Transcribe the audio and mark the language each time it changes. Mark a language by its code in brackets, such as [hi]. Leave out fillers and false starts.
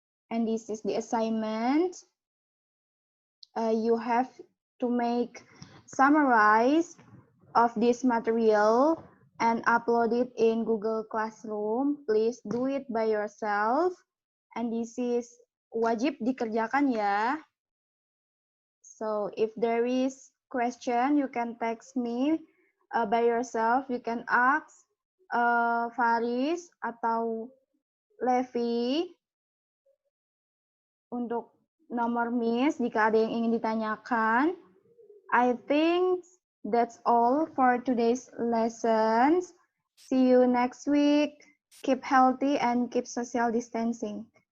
[en] And this is the assignment. You have to make summarize of this material and upload it in Google Classroom. Please do it by yourself. And this is [id] wajib dikerjakan ya. [en] So if there is question, you can text me by yourself. You can ask [id] Faris atau Levi untuk nomor Miss jika ada yang ingin ditanyakan. [en] I think that's all for today's lessons. See you next week. Keep healthy and keep social distancing.